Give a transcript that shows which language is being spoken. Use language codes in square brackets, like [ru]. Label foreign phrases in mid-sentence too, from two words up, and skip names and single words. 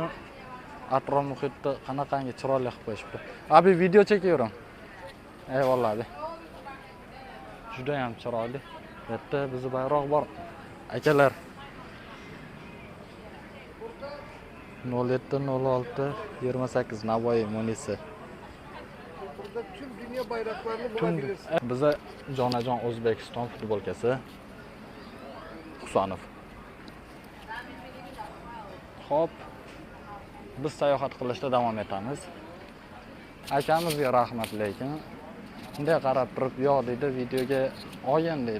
[uz] Atrof muhitni qanaqangi chiroyli qilib qo'yishibdi. Abi video chekyapman. [tr] Eyvallah abi. [uz] Juda ham chiroyli. Bu yerda bizning bayroq bor. Akalar. 0706 Navoiy Munisi. [tr] Burada tüm dünya bayraklarını bulabilirsiniz. [uz] Bize Jonajon O'zbekiston futbolkasi. Husanov. Hop. Biz sayohat qilishda davom etamiz. Akamizga rahmat lekin. Bunday qarab turib, "Yo'q" dedi, videoga "Oyin" dedi.